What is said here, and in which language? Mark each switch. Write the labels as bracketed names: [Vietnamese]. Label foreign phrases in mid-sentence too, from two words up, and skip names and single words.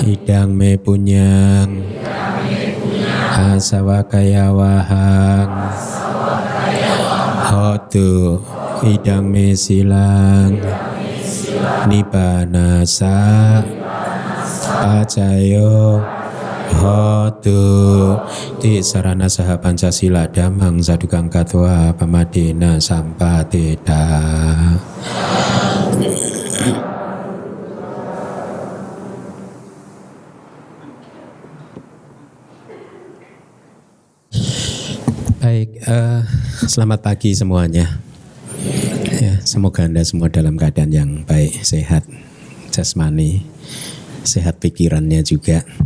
[Pali] Idang me punyang asawakaya wahang hotu idang me silang nibanasa pacayo hotu ti sarana saha pancasila damang sadukang katwa pamadena sampateda. [Indonesian] Baik, selamat pagi semuanya. Ya, semoga Anda semua dalam keadaan yang baik, sehat jasmani, sehat pikirannya juga.